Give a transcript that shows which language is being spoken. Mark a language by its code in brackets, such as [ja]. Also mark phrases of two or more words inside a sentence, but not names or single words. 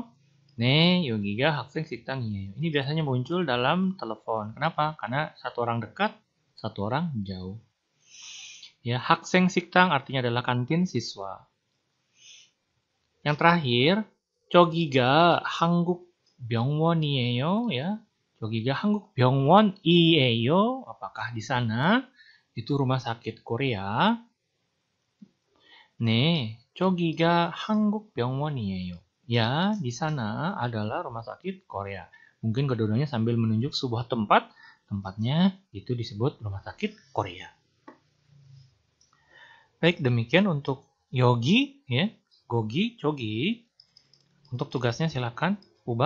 [ko] 네, 여기가 학생 식당이에요. [id] Ini biasanya muncul dalam telepon. Kenapa? Karena satu orang dekat, satu orang jauh. Ya, [ko] 학생 식당 [id] artinya adalah kantin siswa. Yang terakhir, [ko] 저기가 한국 병원이에요. Ya, 저기가 한국 병원이에요. [id] Apakah di sana itu rumah sakit Korea? [ko] 네, 저기가 한국 병원이에요. [id] Ya, di sana adalah rumah sakit Korea. Mungkin kedua-duanya sambil menunjuk sebuah tempat. Tempatnya itu disebut rumah sakit Korea. Baik, demikian untuk yogi, ya, [ko] 거기, 저기. [id] Untuk tugasnya silakan ubah.